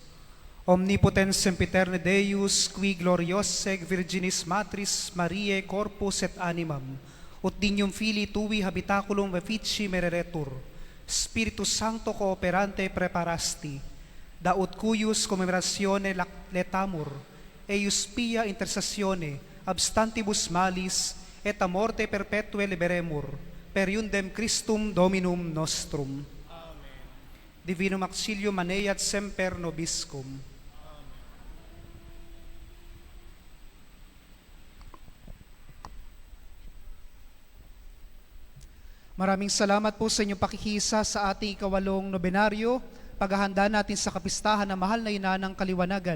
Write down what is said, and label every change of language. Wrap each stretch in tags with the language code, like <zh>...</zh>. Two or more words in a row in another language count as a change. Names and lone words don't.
<la>Omnipotens sempiterne Deus, qui gloriose Virginis Matris Mariae corpus et animam, ut dignum Filii tui habitaculum vifici mereretur, Spiritus Sancto cooperante preparasti, da ut cuius commemoratione letamur, eius pia intercessione abstantibus malis, et a morte perpetuae liberemur, per iundem Christum Dominum nostrum. Amen. Divinum auxilium maneat semper nobiscum.</la> <tl>Maraming salamat po sa inyong pakikisa sa ating ikawalong nobenaryo, paghahanda natin sa kapistahan ng mahal na ina ng kaliwanagan.</tl>